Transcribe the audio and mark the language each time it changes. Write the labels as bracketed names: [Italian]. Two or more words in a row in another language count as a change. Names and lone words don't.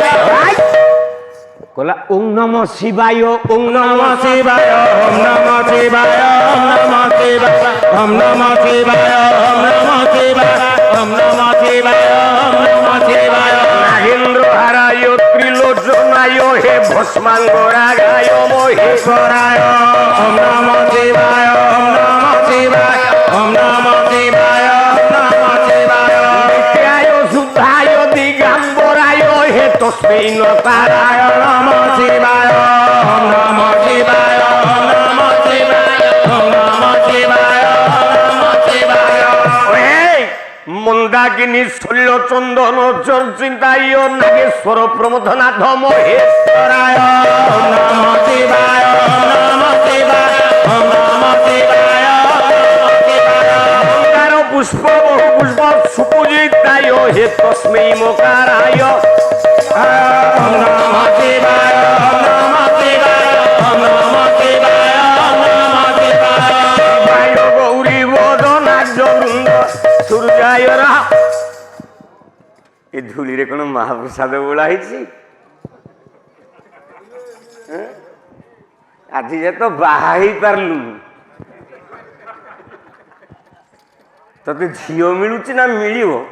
[Sanskrit] କହିଲା ଓಂ ନମୋ ଶିବାୟ, ଓಂ ନମୋ ଶିବାୟ, ଓಂ ନମୋ ଶିବାୟ, ଓಂ ନମୋ ଶିବାୟ, ଓಂ ନମୋ ଶିବାୟ, ଓಂ ନମୋ ଶିବାୟ, ଓಂ ନମୋ ଶିବାୟ, ଓಂ ନମୋ ଶିବାୟ। ନାଗେନ୍ଦ୍ର ହାରାୟ ତ୍ରିଲୋଚନାୟ হে ভস্মাঙ্গরাগায় মহেশ্বরায়, ওম নমঃ শিবায়, ওম নমঃ শিবায়, ওম নমঃ শিবায়, ওম নমঃ শিবায়। নিত্যায় শুদ্ধায় দিগম্বরায় হে তস্মৈ নকারায় নমঃ শিবায়, ওম নমঃ শিবায়, ওম নমঃ শিবায়, ওম নমঃ শিবায়, ওম নমঃ শিবায়। মন্দাকিনী শৈল চন্দন চর্চিতায় নাগেশ্বর প্রমথনাথ মহেশ্বরায়, ওম নমঃ শিবায়, ওম নমঃ শিবায়, ওম নমঃ শিবায়, ওম নমঃ শিবায়। মন্দার পুষ্প বহু পুষ্প সুপূজিতায় হে তস্মৈ মকারায়, ওম নমঃ শিবায়, ওম নমঃ শিবায়, ওম নমঃ শিবায়, ওম নমঃ শিবায়। বায় গৌরী বদনাঢ্য বৃন্দ সূর্যায় রা। [Odia] ଏ ଧୂଳିରେ କଣ ମହାପ୍ରସାଦ ବୋଳା ହେଇଛି? ଆଜି ଯେ ତ ବାହା ହେଇପାରିଲୁନି, ତତେ ଝିଅ ମିଳୁଛି ନା ମିଳିବ?